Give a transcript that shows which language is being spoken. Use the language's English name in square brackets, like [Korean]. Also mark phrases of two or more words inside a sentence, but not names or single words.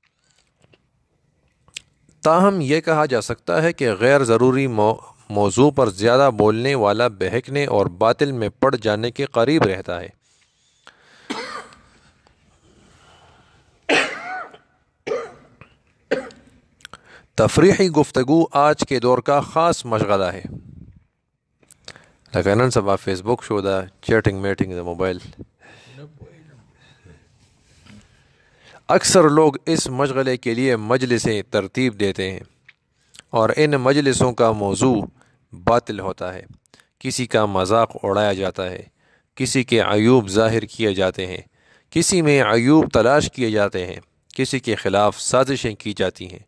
[Urdu] تاہم یہ کہا جا سکتا ہے کہ غیر ضروری موضوع پر زیادہ بولنے والا بہکنے اور باطل میں پڑ جانے کے قریب رہتا ہے۔ تفریحی گفتگو آج کے دور کا خاص مشغلہ ہے. [Pashto] لکه نن سبا فیس بک شو دا [English] chatting meeting [Pashto] دا موبائل. [Urdu] اکثر لوگ اس مشغلے کے لیے مجلسیں ترتیب دیتے ہیں اور ان مجلسوں کا موضوع باطل ہوتا ہے. کسی کا مذاق اڑایا جاتا ہے، کسی کے عیوب ظاہر کیے جاتے ہیں، کسی میں عیوب تلاش کیے جاتے ہیں، کسی کے خلاف سازشیں کی جاتی ہیں.